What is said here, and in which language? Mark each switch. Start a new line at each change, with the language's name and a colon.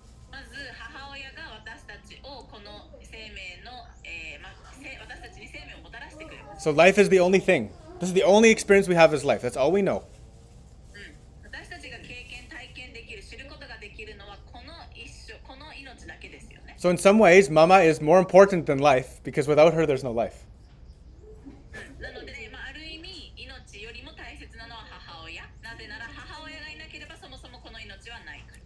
Japanese: まず母親が私たちをこの生命の、私たちに生命をもたらしてくれます。
English: So life is the only thing. This is the only experience we have is life. That's all we know.
Japanese: 私たちが経験体験できる知ることができるのはこの命だけですよね。 So in some ways, Mama is more important than life because without her, there's no life. なので、ある意味命よりも大切なのは母親。なぜなら母親がいなければそもそもこの命はないから。